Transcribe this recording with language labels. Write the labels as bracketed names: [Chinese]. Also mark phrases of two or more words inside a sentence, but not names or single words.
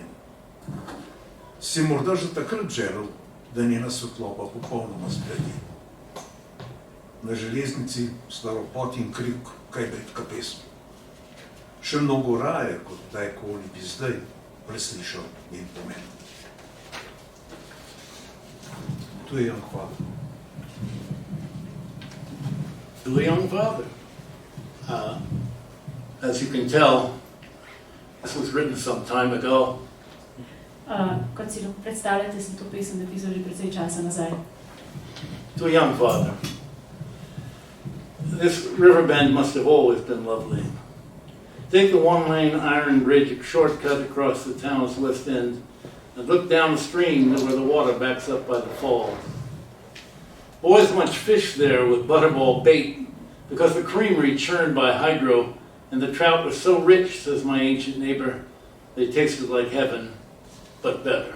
[Slovenian] Si morda že takrat želel, da njena svetloba popolnoma zbledi. Na železnici staropot in krik, kaj bridka pesem. Še mnogo raje, kot kdajkoli bi zdaj preslišal njen pomen. To je Young Father. [English] To a young father. As you can tell, this was written some time ago. [Slovenian] Kot si lahko predstavljate, sem to pesem napisal že precej časa nazaj. [English] To a young father. This river bend must have always been lovely. Take the one-lane iron bridge shortcut across the town's west end and look downstream to where the water backs up by the falls. Boys much fish there with butterball bait because the creamery churned by hydro and the trout were so rich, says my ancient neighbor, they tasted like heaven, but better.